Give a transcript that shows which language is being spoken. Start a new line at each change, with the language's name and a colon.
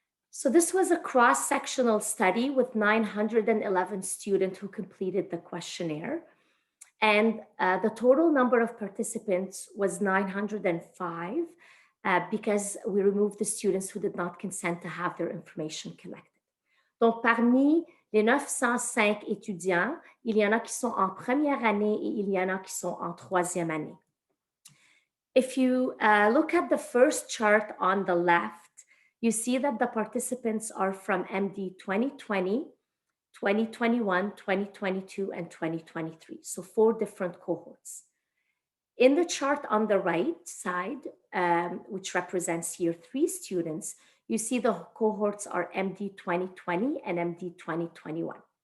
English: So this was a cross-sectional study with 911 students who completed the questionnaire. And the total number of participants was 905 because we removed the students who did not consent to have their information collected.
French: Donc, parmi les 905 étudiants, il y en a qui sont en première année et il y en a qui sont en troisième année.
English: If you look at the first chart on the left, you see that the participants are from MD 2020, 2021, 2022, and 2023. So 4 different cohorts. In the chart on the right side, which represents year 3 students, you see the cohorts are MD 2020 and MD 2021.